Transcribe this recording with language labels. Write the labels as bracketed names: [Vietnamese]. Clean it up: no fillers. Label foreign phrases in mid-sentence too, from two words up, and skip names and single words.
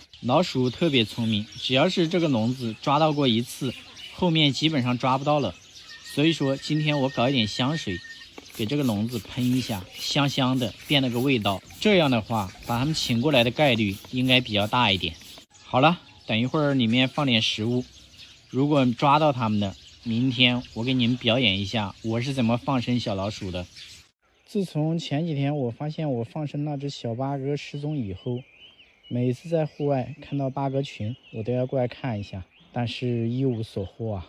[Chinese] 老鼠特別聰明，只要是這個籠子抓到過一次，後面基本上抓不到了。所以說今天我搞一點香水，給這個籠子噴一下，香香的，變了個味道。這樣的話，把它們請過來的概率應該比較大一點。好了，等一會兒裡面放點食物，如果抓到它們的，明天我給你們表演一下我是怎麼放生小老鼠的。自從前幾天我發現我放生那只小八哥失蹤以後，每次在戶外看到八哥群，我都要过来看一下，但是一无所獲啊。